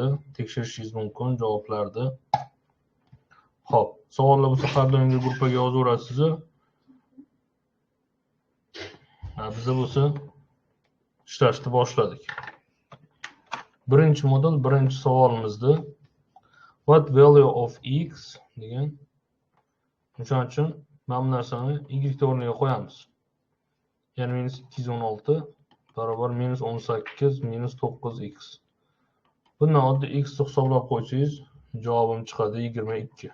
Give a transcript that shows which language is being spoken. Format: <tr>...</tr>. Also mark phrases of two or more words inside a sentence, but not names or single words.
<uz>Tekshirishingiz mumkin javoblarni. Xo'p, savollar bo'lsa har doimgi gruppaga yozaverasiz. Bizda bo'lsa ishlashni boshladik. Birinchi model, birinchi savolimizda</uz> <en>what value of x</en> <uz>degan. O'shaning uchun mana bu narsani y o'rniga qo'yamiz. Ya'ni -216 barobar -18 -9x. Bundan oddiy x hisoblab qo'ysangiz javobim chiqadi 22.</uz>